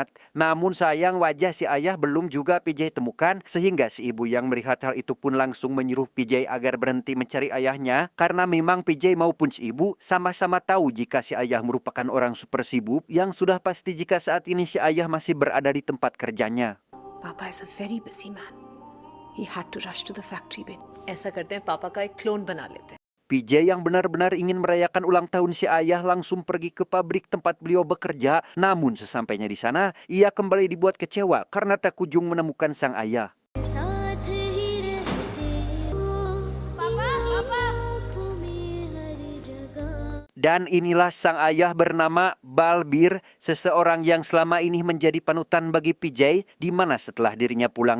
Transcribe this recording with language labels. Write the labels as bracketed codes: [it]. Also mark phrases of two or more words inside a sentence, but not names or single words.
[id] Namun sayang wajah si ayah belum juga PJ temukan, sehingga si ibu yang melihat hal itu pun langsung menyuruh PJ agar berhenti mencari ayahnya, karena memang PJ maupun si ibu sama-sama tahu jika si ayah merupakan orang super sibuk yang sudah pasti jika saat ini si ayah masih berada di tempat kerjanya. [en] Papa is a very busy man. He had to rush to the factory bin. [hi] ऐसा करते हैं पापा का एक क्लोन बना लेते हैं. [id] PJ yang benar-benar ingin merayakan ulang tahun si ayah langsung pergi ke pabrik tempat beliau bekerja. Namun sesampainya di sana, ia kembali dibuat kecewa karena tak kunjung menemukan sang ayah. Dan inilah sang ayah bernama Balbir, seseorang yang selama ini menjadi panutan bagi PJ, di mana setelah dirinya pulang